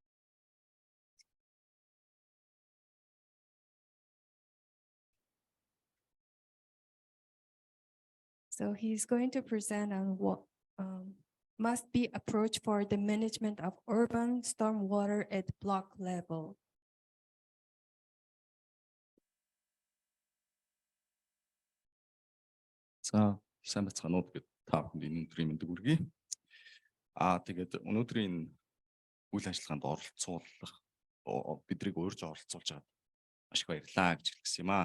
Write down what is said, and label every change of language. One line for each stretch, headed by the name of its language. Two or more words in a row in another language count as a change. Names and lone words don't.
English: So he's going to present on what must be approach for the management of urban stormwater at block level.
Mongolian: За сайн бацгаанууд гэд та бүхэнд өнөөдрийн мэндийг хүргэе. Тэгээд өнөөдрийн үйл ажиллагаанд оролцуулах бидрийг урьж оролцуулж байгаад маш их баярлалаа гэж хэлсэн юм аа.